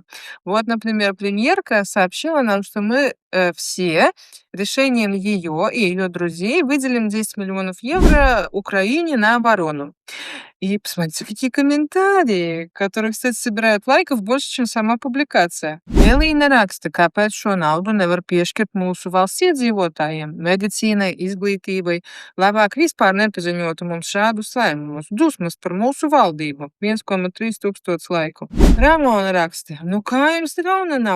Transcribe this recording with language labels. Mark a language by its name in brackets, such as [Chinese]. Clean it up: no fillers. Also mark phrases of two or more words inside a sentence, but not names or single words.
[Russian] Вот, например, премьерка сообщила нам, что мы все решением ее и ее друзей выделим 10 миллионов евро Украине на оборону. И посмотрите, какие комментарии, которые, кстати, собирают лайков больше, чем сама публикация. [Latvian] Elīna raksta, kāpēc šo naudu nevar piešķirt mūsu valsts iedzīvotājiem, medicīnai, izglītībai, labāk vispār nepaziņotu mums šādus lēmumus. Dusmas par mūsu valdību. 1,3 tūkstots laiku. Ramona raksta, nu kā jums rauna nav?